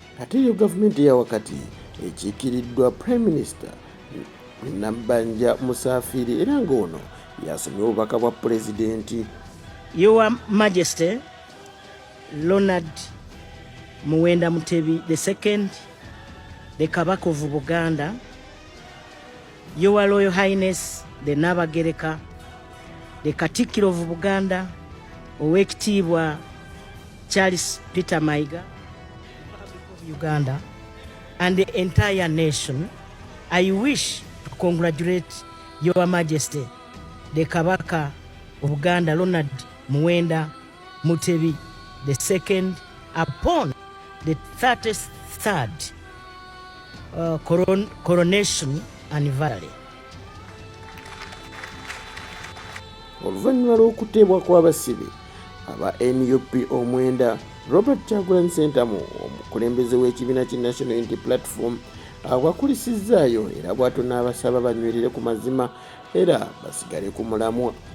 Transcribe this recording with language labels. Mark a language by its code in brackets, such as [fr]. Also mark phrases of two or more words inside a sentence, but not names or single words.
[lg] Ate yo gavumenti eya wakati ekiikiriddwa Prime Minister Nabbanja Musafiri, era ng'ono yasomye obubaka bwa Pulezidenti. [en] Your Majesty, Ronald Muwenda Mutebi the second, the Kabaka of Buganda, Your Royal Highness, the Nabagereka, the Katikkiro of Buganda, Oweekitiibwa Charles Peter Mayiga, of Uganda, and the entire nation, I wish to congratulate Your Majesty, the Kabaka of Buganda, Ronald Muwenda Mutebi the second, upon the thirty-third, uh, coron-, coronation anniversary. [lg] Oluvannyuma lw'okuteebwa kw'abasibe aba N U P omwenda, Robert Kyagulanyi Ssentamu, omukulembeze w'ekibiina kya National Unity Platform, awakulisizaayo era bw'atyo n'abasaba banywerere ku mazima era basigale ku mulamwa.